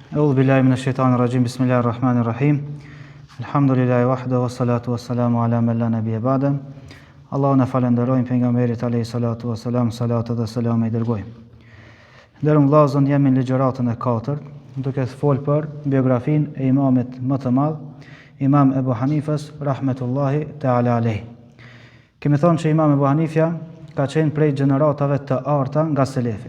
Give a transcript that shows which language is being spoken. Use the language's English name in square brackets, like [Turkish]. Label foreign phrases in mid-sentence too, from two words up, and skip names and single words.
[Arabic] أعوذ بالله من الشيطان الرجيم. بسم الله الرحمن الرحيم. الحمد لله وحده والصلاة والسلام على من لا نبي بعده. [Albanian] Allahun e falenderojmë pejgamberit [Arabic] عليه الصلاة والسلام, [Albanian] salatu dhe selam i dërgojmë. Nderuar vëllezër, jemi në ligjëratën e 4, duke folur për biografinë e imamit më të madh, Imam Ebu Hanifës [Arabic] رحمة الله تعالى عليه. [Albanian] Kemi thonë që Imam Ebu Hanifja ka qenë prej gjeneratave të arta nga selefi.